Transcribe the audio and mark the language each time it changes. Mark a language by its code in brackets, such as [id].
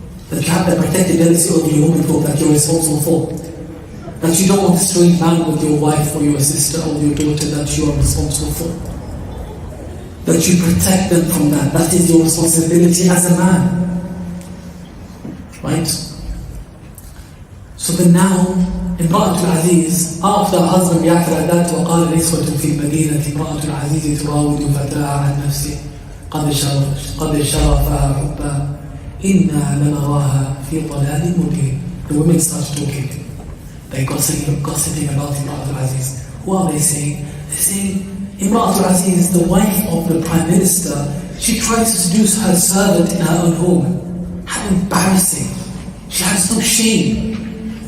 [en] That you have the protected jealousy of your woman folk that you're responsible for. That you don't want to strange man with your wife or your sister or your daughter that you are responsible for. That you protect them from that. That is your responsibility as a man. Right? So then now, [ar] امرأة العزيز, [en] after her husband reacted like that, [ar] وقال نسوة في المدينة امرأة العزيز تراود فتاها عن نفسه قد شرفها حبا إنا لنراها في ضلال مبين. [en] The women started talking. They're gossiping about Imra'at al-Aziz. What are they saying? They're saying, Imra'at al-Aziz, the wife of the Prime Minister, she tries to seduce her servant in her own home. How embarrassing. She has no shame.